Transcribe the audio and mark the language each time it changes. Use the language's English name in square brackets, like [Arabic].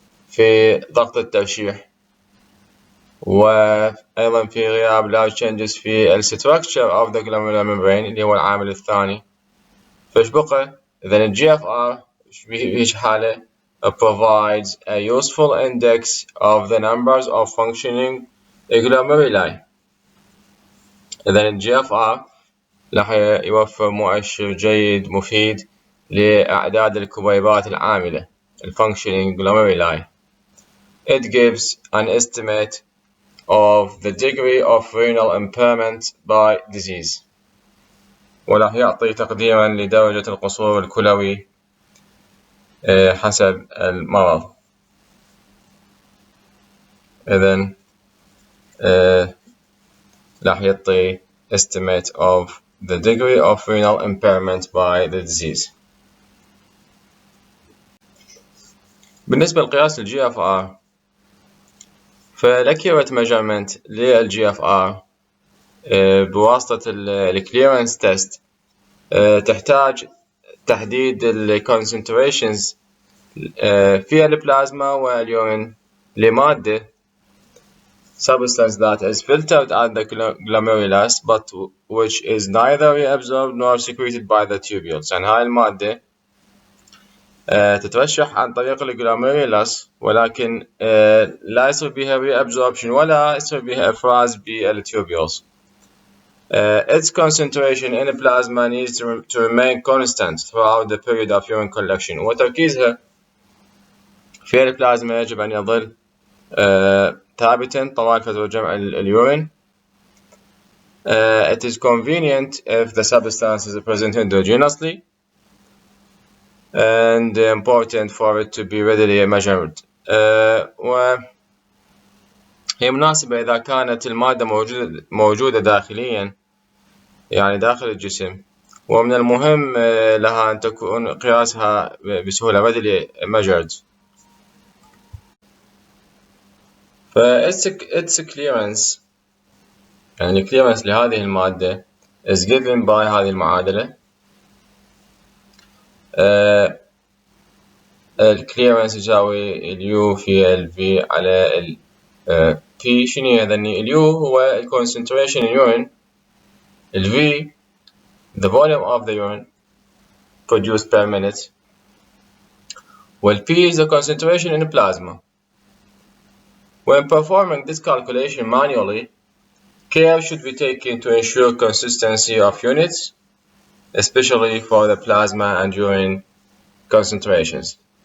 [Arabic] في ضغط الترشيح، وأيضا في غياب [English] large changes [Arabic] في الستركتشر [English] of the glomerular membrane [Arabic] اللي هو العامل الثاني، فإيش بقى؟ إذن ال GFR بهيج حالة [English] provides a useful index of the numbers of functioning glomeruli. [Arabic] إذن ال GFR راح يوفر مؤشر جيد مفيد لأعداد الكبيبات العاملة [English] functioning glomeruli. It gives an estimate of the degree of renal impairment by disease. [Arabic] وراح يعطي تقديرا لدرجة القصور الكلوي حسب المرض. إذن راح يعطي [English] estimate of the degree of renal impairment by the disease. بالنسبة لقياس ال GFR، فالaccurate measurement لل GFR بواسطة ال clearance test تحتاج تحديد ال concentrations [Arabic] في البلازما واليورين لمادة [English] substance that is filtered at the glomerulus but which is neither reabsorbed nor secreted by the tubules. [Arabic] يعني هاي المادة تترشح عن طريق الجلوميرولس، ولكن لا يصير بها reabsorption ولا يصير بها إفراز بالtubules. [English] Its concentration in the plasma needs to remain constant throughout the period of urine collection. [Arabic] وتركيزها في البلازما يجب أن يظل ثابتا طوال فترة جمع اليورين. [English] It is convenient if the substance is present endogenously and important for it to be readily measured. [Arabic] وهي مناسبة إذا كانت المادة موجودة داخليا، يعني داخل الجسم، ومن المهم لها أن تكون قياسها بسهولة [English] readily measured. its clearance، يعني clearance [Arabic] لهذه المادة [English] is given by [Arabic] هذه المعادلة. الclearance يساوي اليو في الفي على ال P. شنو هذني؟ اليو هو [English] concentration in urine، الفي the volume of the urine produced per minute، والP is the concentration in the plasma. When performing this calculation manually, care should be taken to ensure consistency of units, especially for the plasma and urine concentrations.